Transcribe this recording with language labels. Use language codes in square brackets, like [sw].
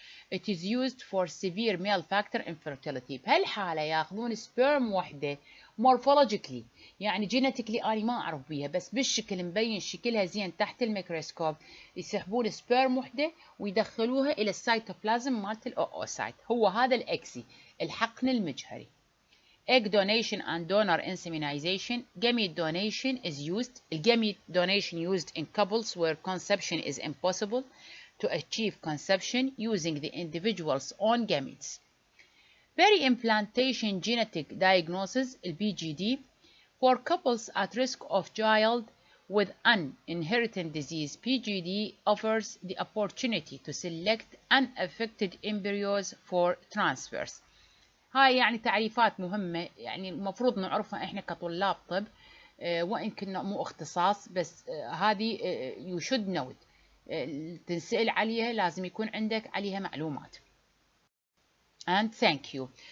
[en] It is used for severe male factor infertility. [ar] بهالحالة ياخذون سبيرم وحدة morphologically يعني genetically أنا ما أعرف بيها بس بالشكل مبين شكلها زين تحت الميكروسكوب يسحبون سبيرم وحدة ويدخلوها إلى السيتوبلازم مالت الأوسايت. هو هذا الإكسي الحقن المجهري. [en] Egg donation and donor insemination. Gamete donation is used. Gamete donation used in couples where conception is impossible to achieve conception using the individual's own gametes. Peri-implantation genetic diagnosis (PGD) for couples at risk of child with an inherited disease. PGD offers the opportunity to select unaffected embryos for transfers. [ar] هاي يعني تعريفات مهمة يعني المفروض نعرفها احنا كطلاب طب وإن كنا مو اختصاص بس هذه [en] you should know it. [ar] تنسأل عليها لازم يكون عندك عليها معلومات. [en] and thank you.